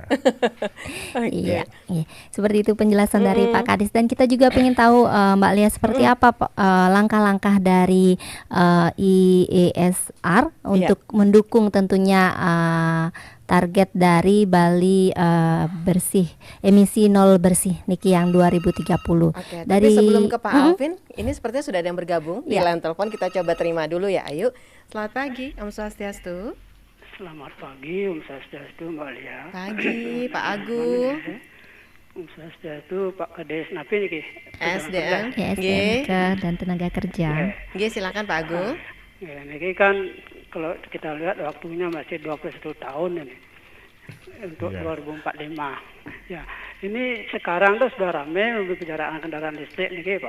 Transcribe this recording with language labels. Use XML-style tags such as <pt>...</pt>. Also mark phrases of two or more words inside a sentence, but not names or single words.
<id>Iya, seperti itu penjelasan dari Pak Kadis, dan kita juga ingin tahu Mbak Lia seperti apa langkah-langkah dari IESR untuk mendukung tentunya target dari Bali bersih, emisi nol bersih Niki yang 2030. Oke, dari tapi sebelum ke Pak Alvin, ini sepertinya sudah ada yang bergabung di line telepon, kita coba terima dulu ya. Ayo. Selamat pagi,</id> <ban>Om Swastiastu.</ban> <id>Selamat pagi,</id> <ban>Om Swastiastu,</ban> <id>Mbak Lia. Pagi, Pak Agung.</id> <ban>Om Swastiastu, Pak Kades, napi niki?</ban> <id>SDM. Ya, SDM dan tenaga kerja. Silakan Pak Agung. Ya, niki kan kalau kita lihat waktunya masih 21 tahun ini untuk 2045. Ya, ini sekarang tuh sudah ramai membicarakan kendaraan listrik niki, Pak.</id>